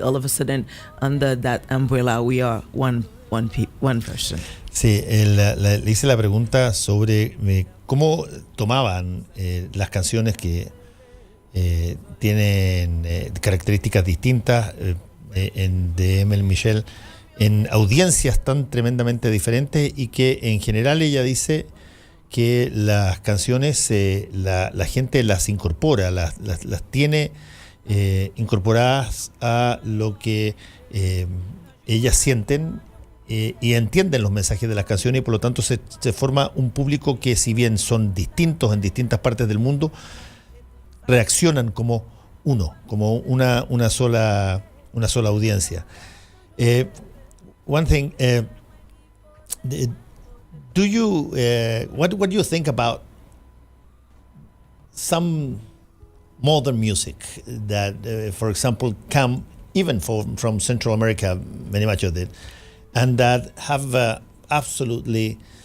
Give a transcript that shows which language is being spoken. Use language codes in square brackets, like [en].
[en] All of a sudden, under that umbrella, we are one person. [es] Sí, le hice la pregunta sobre cómo tomaban las canciones que tienen características distintas de Emeline Michel en audiencias tan tremendamente diferentes, y que en general ella dice que las canciones la gente las incorpora, las tiene incorporadas a lo que ellas sienten y entienden los mensajes de las canciones, y por lo tanto se forma un público que, si bien son distintos en distintas partes del mundo, reaccionan como una sola audiencia. [en] One thing, do you what do you think about some modern music that, for example, come even from Central America, very much of it, and that have absolutely